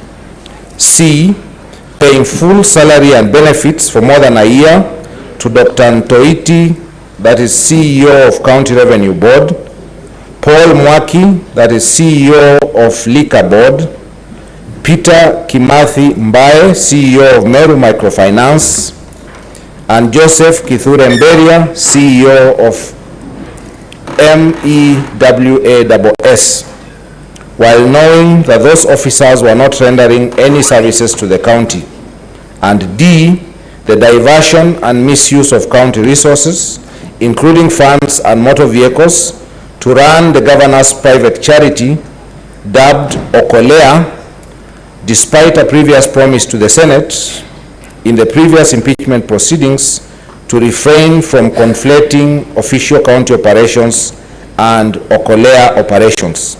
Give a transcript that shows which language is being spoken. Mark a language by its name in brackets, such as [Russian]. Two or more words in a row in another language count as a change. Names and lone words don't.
[English] C, paying full salary and benefits for more than a year to Dr. Ntoiti, that is CEO of County Revenue Board, Paul Mwaki, that is CEO of Liquor Board, Peter Kimathi Mbae, CEO of Meru Microfinance, and Joseph Kithure Mberia, CEO of MEWAS, while knowing that those officers were not rendering any services to the county. And D, the diversion and misuse of county resources, including funds and motor vehicles, to run the Governor's private charity, dubbed Okolea, despite a previous promise to the Senate in the previous impeachment proceedings to refrain from conflating official county operations and Okolea operations.